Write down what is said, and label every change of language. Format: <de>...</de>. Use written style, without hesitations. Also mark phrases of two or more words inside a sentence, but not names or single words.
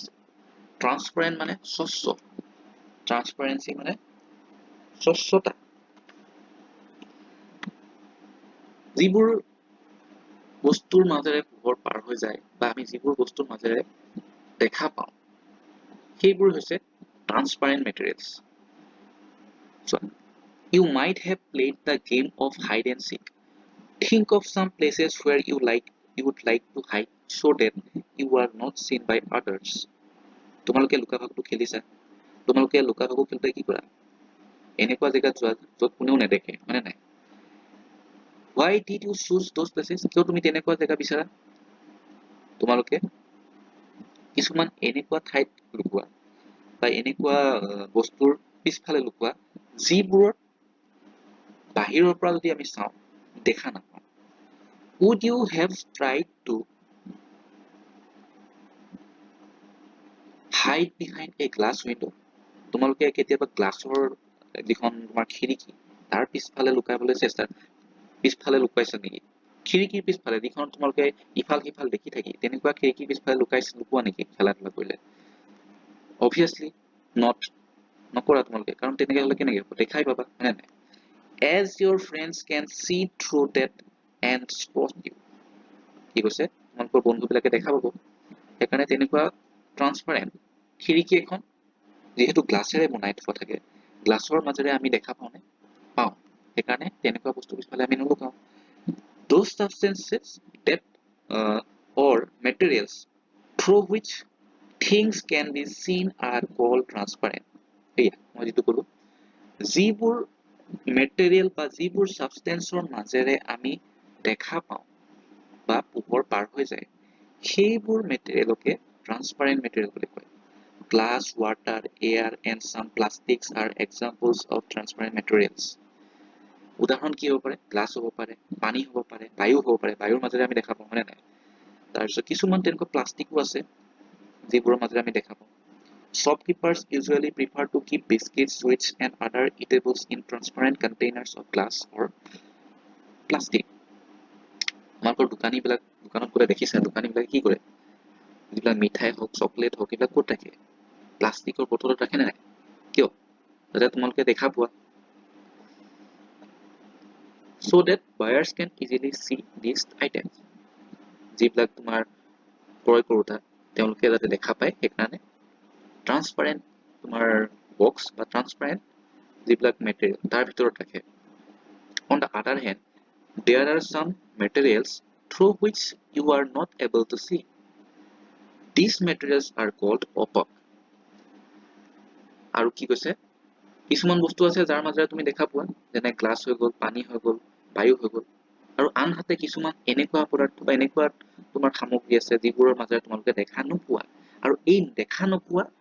<as>ট্ৰান্সপাৰেন্ট মানে স্বচ্ছ, ট্ৰান্সপাৰেন্সি মানে স্বচ্ছতা। যিবোৰ বস্তুৰ মাজেৰে পোহৰ পাৰ হৈ যায় বা আমি যিবোৰ বস্তুৰ মাজেৰে দেখা পাওঁ সেইবোৰ হৈছে</as> <en>transparent materials. You might have played the game of hide and seek. Think of some places where you would like to hide so that you are not seen by others.</en> <as>তোমালোকে লুকা ভাকুটো খেলিছা, তোমালোকে লুকা ভাকু খেলোতে কি কৰা, এনেকুৱা জেগাত যোৱা য'ত কোনেও নেদেখে, মানে নাই।</as> <en>Why did you choose those places?</en> <as>কিয় তুমি তেনেকুৱা জেগা বিচাৰা? তোমালোকে কিছুমান এনেকুৱা ঠাইত লুকোৱা বা এনেকুৱা বস্তুৰ পিছফালে লুকোৱা যিবোৰৰ বাহিৰৰ পৰা যদি আমি চাওঁ দেখা নাপাওঁ।</as> <en>Would you have tried to hide behind a glass window?</en> <as>তোমালোকে কেতিয়াবা গ্লাছৰ যিখন তোমাৰ খিৰিকী তাৰ পিছফালে পিছফালে লুকাইছা নেকি? খিৰিকীৰ পিছফালে যিখন তোমালোকে ইফাল সিফাল দেখি থাকি তেনেকুৱা খিৰিকীৰ পিছফালে লুকোৱা নেকি খেলা ধূলা কৰিলে? অবভিয়াছলি নকৰা তোমালোকে, কাৰণ তেনেকে হ'লে কেনেকে হ'ব, দেখাই পাবা, হয়নে নাই?</as> <en>As your friends can see through that and spot you.</en> <as>কি কৈছে? তোমালোকৰ বন্ধুবিলাকে দেখা পাব, সেইকাৰণে তেনেকুৱা ট্ৰান্সপাৰেণ্ট খিৰিকী এখন যিহেতু গ্লাছেৰে বনাই থোৱা থাকে, গ্লাছৰ মাজেৰে আমি দেখা পাওঁনে? পাওঁ, সেইকাৰণে তেনেকুৱা বস্তু পিছফালে আমি নলুকাওঁ।</as> <en>Those substances that or materials through which things can be seen are called transparent</en> <as>এয়া মই যেটো কলো যিবোৰ মেটেৰিয়েল বা যিবোৰ সাবষ্টেন্সৰ মাজেৰে আমি দেখা পাওঁ বা পোহৰ পাৰ হৈ যায় সেইবোৰ মেটেৰিয়েলকে</as> <en>transparent material</en> <as>বুলি কয়</as> <en>glass water air and some plastics are examples of transparent materials</en> <as>উদাহৰণ কি হ'ব পাৰে গ্লাছ হ'ব পাৰে পানী হ'ব পাৰে বায়ু হ'ব পাৰে বায়ুৰ মাজেৰে আমি দেখা পাওঁ মানে নাই তাৰপিছত কিছুমান তেনেকুৱা প্লাষ্টিকো আছে যিবোৰৰ মাজেৰে আমি দেখা পাওঁ</as> <en>shopkeepers usually prefer to keep biscuits sweets and other eatables in transparent containers of glass or plastic</en> <as>আমাকৰ দোকানীবিলাক দোকানত গ'লে দেখিছা দোকানীবিলাকে কি কৰে যিবিলাক মিঠাই হওক চকলেট হওক এইবিলাক ক'ত ৰাখে প্লাষ্টিকৰ বটলত ৰাখে নে নাই কিয় যাতে তোমালোকে দেখা পোৱা</as> <en>so that buyers can easily see these items</en> <as>যিবিলাক তোমাৰ ক্ৰয় কৰোঁতা তেওঁলোকে যাতে দেখা পায় সেইকাৰণে ট্ৰান্সপাৰেন্ট তোমাৰ বক্স বা ট্ৰান্সপাৰেন্ট যিবিলাক মেটেৰিয়েল তাৰ ভিতৰত ৰাখে</as> <en>on the other hand there are some materials through which you are not able to see these materials are called opaque</en> <as>আৰু কি কৈছে কিছুমান বস্তু আছে যাৰ মাজেৰে তুমি দেখা পোৱা যেনে গ্লাছ হৈ গ'ল পানী হৈ গ'ল বায়ু হৈ গ'ল আৰু আনহাতে কিছুমান এনেকুৱা পদাৰ্থ বা এনেকুৱা তোমাৰ সামগ্ৰী আছে যিবোৰৰ মাজেৰে তোমালোকে দেখা নোপোৱা আৰু এই দেখা নোপোৱা</as>